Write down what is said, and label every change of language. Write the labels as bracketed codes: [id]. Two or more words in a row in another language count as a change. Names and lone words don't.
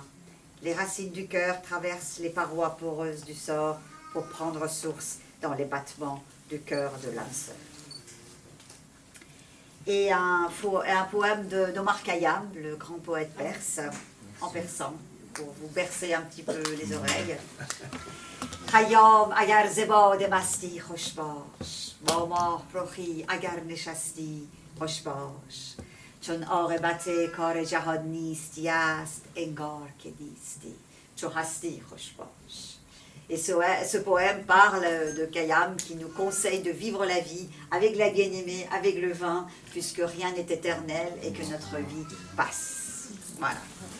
[fr] Les racines du cœur traversent les parois poreuses du sort pour prendre source dans les battements du cœur de l'âme sœur. Et un poème d'Omar Khayyam, le grand poète perse, en persan, pour vous bercer un petit peu les oreilles. [fa] خیام اگر ز باده مستی خوش باش با ماه‌رخی اگر نشستی خوش باش چون عاقبت کار جهان نیستی است انگار که نیستی چو هستی خوش باش [fr] Et ce poème parle de Khayyam qui nous conseille de vivre la vie avec la bien-aimée, avec le vin, puisque rien n'est éternel et que notre vie passe. Voilà.